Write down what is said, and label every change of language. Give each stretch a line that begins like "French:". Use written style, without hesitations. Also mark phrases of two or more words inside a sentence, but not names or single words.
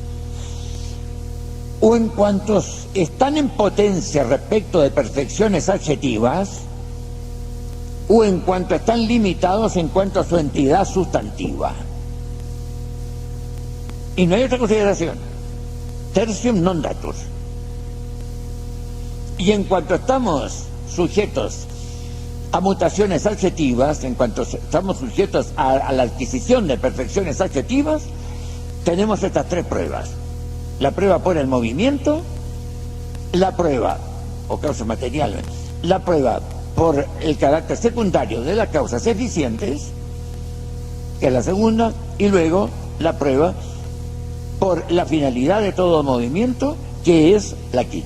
Spanish: O en cuanto están en potencia respecto de perfecciones adjetivas, o en cuanto están limitados en cuanto a su entidad sustantiva. Y no hay otra consideración.
Latin: Tertium non datur.
Spanish: Y en cuanto estamos sujetos a mutaciones adjetivas, en cuanto estamos sujetos a la adquisición de perfecciones adjetivas, tenemos estas tres pruebas. La prueba por el movimiento, la prueba, o causa material, la prueba por el carácter secundario de las causas eficientes, que es la segunda, y luego la prueba por la finalidad de todo movimiento, que es la quinta.